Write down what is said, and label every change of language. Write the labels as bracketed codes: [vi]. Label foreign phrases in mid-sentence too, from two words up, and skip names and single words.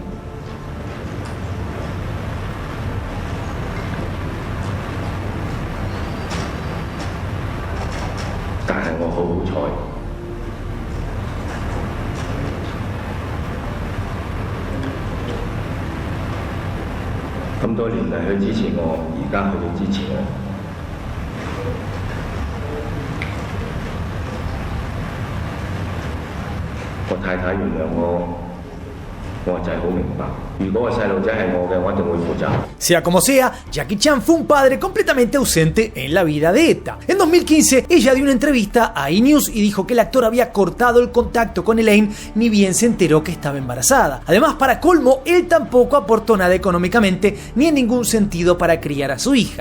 [yue] 但係我好好彩，咁多年嚟佢支持我，而家佢都支持我。我太太原諒我，我就係好明白。 [es] Sea como sea, Jackie Chan fue un padre completamente ausente en la vida de Eta. En 2015, ella dio una entrevista a E! News y dijo que el actor había cortado el contacto con Elaine, ni bien se enteró que estaba embarazada. Además, para colmo, él tampoco aportó nada económicamente ni en ningún sentido para criar a su hija.